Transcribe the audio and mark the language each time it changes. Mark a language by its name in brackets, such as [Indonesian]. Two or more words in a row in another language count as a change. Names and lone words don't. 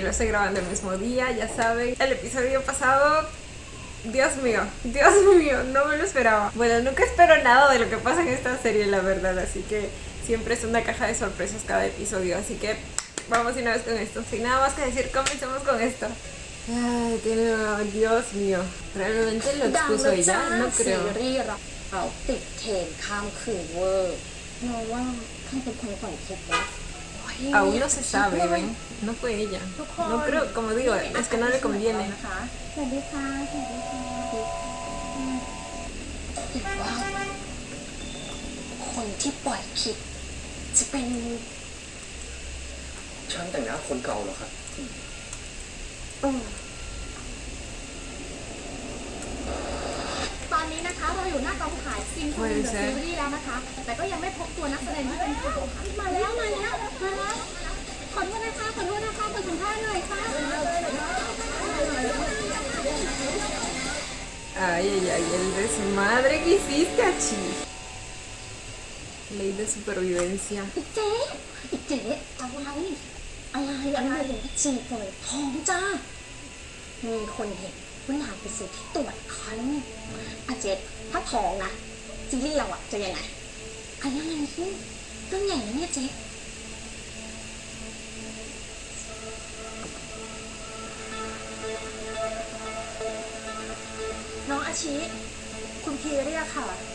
[Spanish] Lo estoy grabando el mismo día, ya saben. El episodio pasado, Dios mío, no me lo esperaba. Bueno, nunca espero nada de lo que pasa en esta serie, la verdad. Así que siempre es una caja de sorpresas cada episodio. Así que vamos una vez con esto. Sin nada más que decir, comencemos con esto. Ay, Dios mío. ¿Realmente lo expuso ella? No creo. [Thai] เราติดเทรนข้ามคืนเวอร์เราว่าใครเป็นคนปล่อยคลิปวะ [Spanish] Aún no se sabe, ¿ven? No fue ella. No creo, como digo, es que no le conviene. [Thai] สวัสดีค่ะสวัสดีค่ะคิดว่าคนที่ปล่อยคลิปจะเป็น ช่างแต่งหน้าคนเก่าเหรอครับ ตอนนี้นะคะเราอยู่หน้ากองถ่ายซีนคูนเดอะซีรีส์แล้วนะคะแต่ก็ยังไม่พบตัวนักแสดงที่เป็นผู้ต้องหามาแล้วขอโทษนะคะขอสัมภาษณ์หน่อยค่ะ [Spanish] Ay, el desmadre que hiciste, Achi. Ley de supervivencia. [Thai] เจ๊อะไรจีบเลยท้องจ้ามีคนเห็นว่านางไปซื้อที่ตรวจคันอาเจ๊ถ้าท้องนะซีรีส์เราอะจะยังไงยังไงซิเรื่องใหญ่นะเนี่ยเจ๊น้องอาชิคุณพีเรียกค่ะ